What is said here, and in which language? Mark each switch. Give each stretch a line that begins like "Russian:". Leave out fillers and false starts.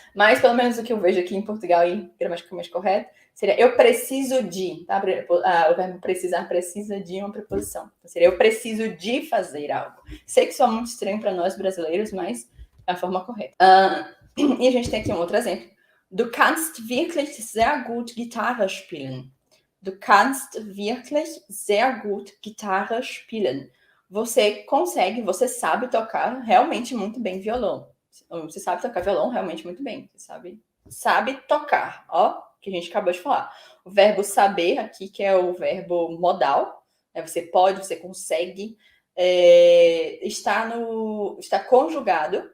Portuguese: Mas, pelo menos o que eu vejo aqui em Portugal e gramaticalmente correto, seria eu preciso de. Tá? O verbo precisar precisa de uma preposição. Então, seria eu preciso de fazer algo. Sei que isso é muito estranho para nós brasileiros, mas é a forma correta. E a gente tem aqui um outro exemplo.
German: Du kannst wirklich sehr gut Gitarre spielen. Du kannst wirklich sehr gut Gitarre spielen.
Portuguese: Você consegue, você sabe tocar realmente muito bem violão. Você sabe tocar violão realmente muito bem. Você sabe tocar, ó, que a gente acabou de falar. O verbo saber aqui, que é o verbo modal, você pode, você consegue, está conjugado.